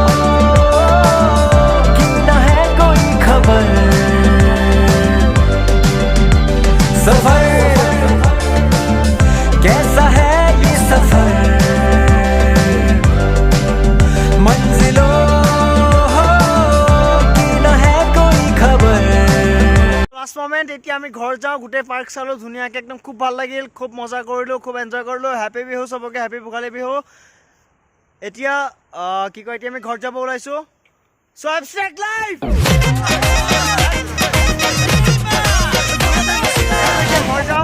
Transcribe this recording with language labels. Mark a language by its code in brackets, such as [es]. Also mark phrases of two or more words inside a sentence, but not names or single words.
[hi] की न है कोई खबर, सफर कैसा है ये सफर, मंजिलों की न है कोई खबर। [en] last moment, [as] এতিয়া আমি ঘৰ যাওঁ। গোটেই পাৰ্ক চালোঁ ধুনীয়াকৈ, একদম খুব ভাল লাগিল। খুব মজা কৰিলোঁ, খুব এনজয় কৰিলোঁ। হেপী বিহু চবকে, হেপী ভোগালী বিহু। এতিয়া কি কয়, এতিয়া আমি ঘৰত যাব ওলাইছোঁ। [en] so abstract life [as] ঘৰ যাওঁ।